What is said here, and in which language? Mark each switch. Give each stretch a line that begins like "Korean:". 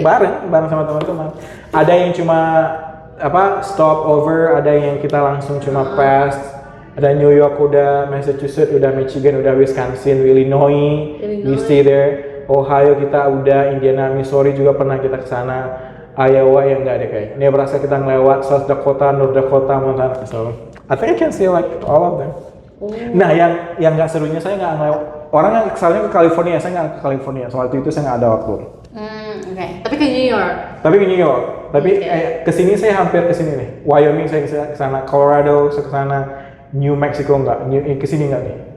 Indonesian: bareng sama teman-teman. Ada yang cuma stop over, ada yang kita langsung cuma pass. Ada New York udah, Massachusetts udah, Michigan udah, Wisconsin, Illinois,
English: we stay there.
Indonesian: Ohio kita udah, Indiana, Missouri juga pernah kita ke sana. Iowa yang nggak ada kayak. Nebraska kita ngelewat, South Dakota, North Dakota, Montana.
English: So I think I can say like all of them.
Indonesian: Nah yang nggak serunya saya nggak ngelewat. Orang yang kesalnya ke California, saya nggak ke California. Soal itu saya nggak ada waktu. Oke. Tapi ke New York? Tapi ke New York. Tapi kesini saya hampir kesini nih. Wyoming saya ke sana, Colorado saya ke sana, New Mexico nggak. Kesini nggak nih.